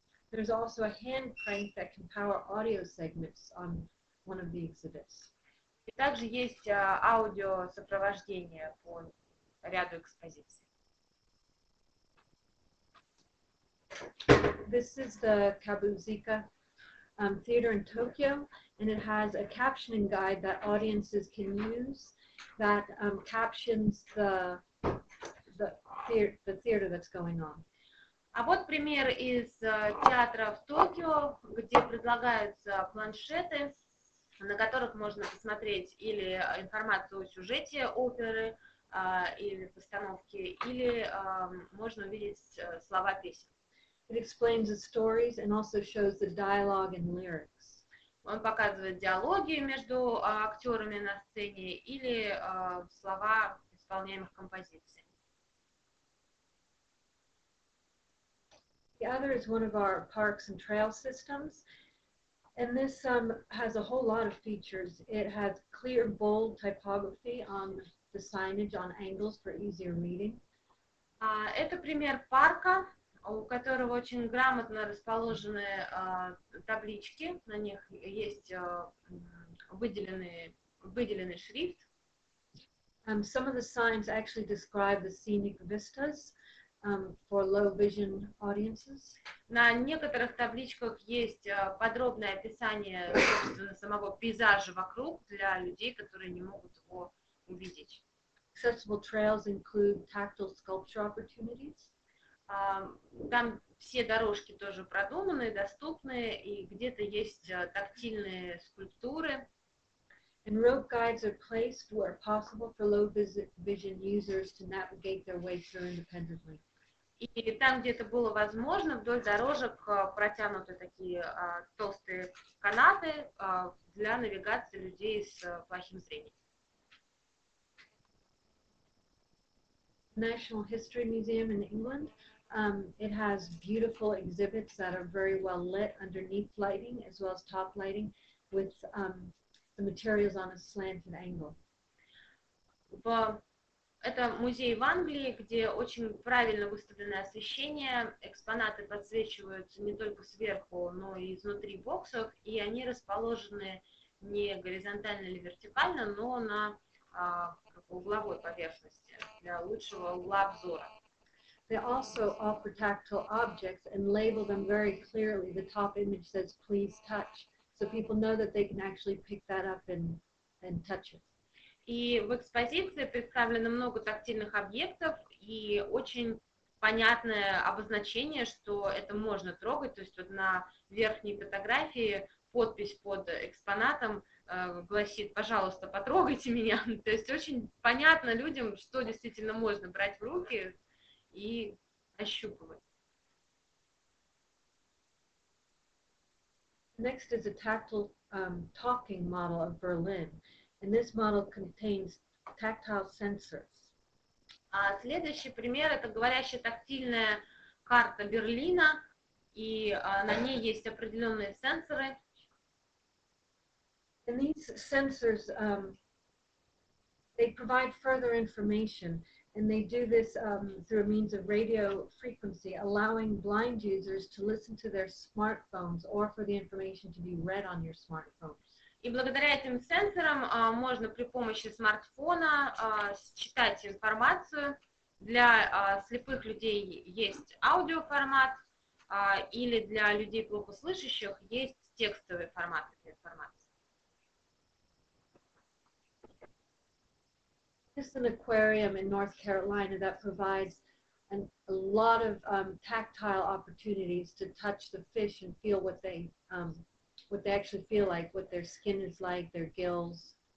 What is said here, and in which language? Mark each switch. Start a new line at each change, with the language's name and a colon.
English: There's also a hand crank that can power audio segments on one of the exhibits.
Russian: И также есть аудиосопровождение по ряду экспозиций.
English: This is the Kabuzika Theater in Tokyo, and it has a captioning guide that audiences can use that captions the theater that's going on.
Russian: А вот пример из театра в Токио, где предлагаются планшеты, на которых можно посмотреть или информацию о сюжете оперы или постановки, или можно увидеть слова песен.
English: It explains the stories and also shows the dialogue and lyrics.
Russian: Он показывает диалоги между актерами на сцене или слова исполняемых композиций.
English: The other is one of our parks and trail systems, and this has a whole lot of features. It has clear, bold typography on the signage on angles for easier reading.
Russian: Это пример парка, у которого очень грамотно расположены таблички, на них есть выделенный шрифт.
English: Some of the signs actually describe the scenic vistas for low vision audiences.
Russian: На некоторых табличках есть подробное описание, собственно, самого пейзажа вокруг для людей, которые не могут его увидеть.
English: Accessible trails include tactile sculpture opportunities.
Russian: Там все дорожки тоже продуманы, доступны, и где-то есть тактильные скульптуры.
English: And road guides are placed where possible for low vision users to navigate their way through independently.
Russian: И там, где это было возможно, вдоль дорожек протянуты такие толстые канаты для навигации людей с плохим зрением.
English: National History Museum in England. It has beautiful exhibits that are very well lit underneath lighting as well as top lighting with the materials on a slanted angle.
Russian: Это музей в Англии, где очень правильно выставленное освещение, экспонаты подсвечиваются не только сверху, но и изнутри боксов, и они расположены не горизонтально или вертикально, но на угловой поверхности для лучшего угла обзора.
English: They also offer tactile objects and label them very clearly. The top image says, "Please touch," so people know that they can actually pick that up and touch it.
Russian: И в экспозиции представлено много тактильных объектов и очень понятное обозначение, что это можно трогать. То есть вот на верхней фотографии подпись под экспонатом гласит: "Пожалуйста, потрогайте меня". То есть очень понятно людям, что действительно можно брать в руки и ощупывать.
English: Next is a tactile talking model of Berlin. And this model contains tactile sensors.
Russian: Следующий пример — это говорящая тактильная карта Берлина, и на ней есть определенные сенсоры.
English: And these sensors, they provide further information, and they do this through a means of radio frequency, allowing blind users to listen to their smartphones or for the information to be read on your smartphone.
Russian: И благодаря этим сенсорам можно при помощи смартфона считать информацию. Для слепых людей есть аудиоформат, или для людей плохо слышащих есть текстовый формат этой информации.
English: This is an aquarium in North Carolina that provides a lot of tactile opportunities to touch the fish and feel what they actually feel like, what their skin is like, their gills.